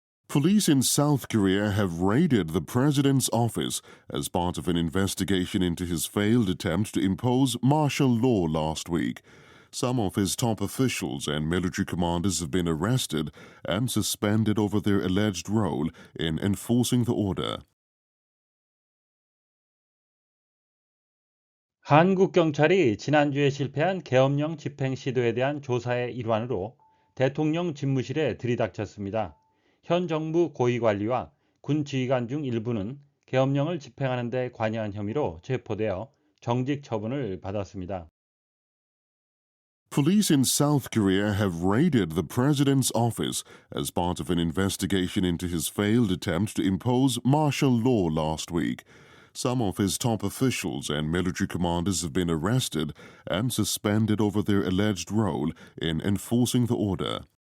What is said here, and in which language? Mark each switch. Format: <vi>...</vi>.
<en>Police in South Korea have raided the president's office as part of an investigation into his failed attempt to impose martial law last week. Some of his top officials and military commanders have been arrested and suspended over their alleged role in enforcing the order.</en> <ko>한국 경찰이 지난주에 실패한 계엄령 집행 시도에 대한 조사의 일환으로 대통령 집무실에 들이닥쳤습니다. 현 정부 고위 관리와 군 지휘관 중 일부는 계엄령을 집행하는 데 관여한 혐의로 체포되어 정직 처분을 받았습니다.</ko> <en>Police in South Korea have raided the president's office as part of an investigation into his failed attempt to impose martial law last week. Some of his top officials and military commanders have been arrested and suspended over their alleged role in enforcing the order.</en>